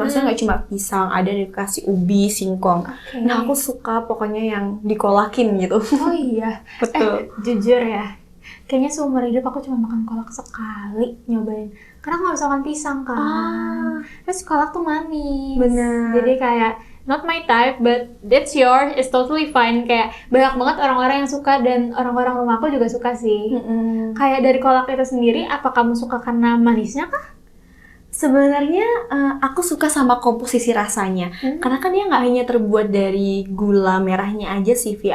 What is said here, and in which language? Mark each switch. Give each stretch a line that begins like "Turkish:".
Indonesian: Maksudnya nggak cuma pisang, ada dikasih ubi, singkong. Oke. Nah, aku suka pokoknya yang dikolakin gitu. Oh iya. Betul. Jujur ya, kayaknya seumur hidup aku cuma makan kolak sekali nyobain. Karena aku nggak bisa makan pisang kan. Terus kolak tuh manis. Bener. Jadi kayak
English: not my type, but that's yours, it's totally fine.
Indonesian: Kayak banyak banget orang-orang yang suka dan orang-orang rumahku juga suka sih. Kayak dari kolak itu sendiri, apa kamu suka karena manisnya kah? Sebenarnya aku suka sama komposisi rasanya. Karena kan dia nggak hanya terbuat dari gula merahnya aja sih, Vi.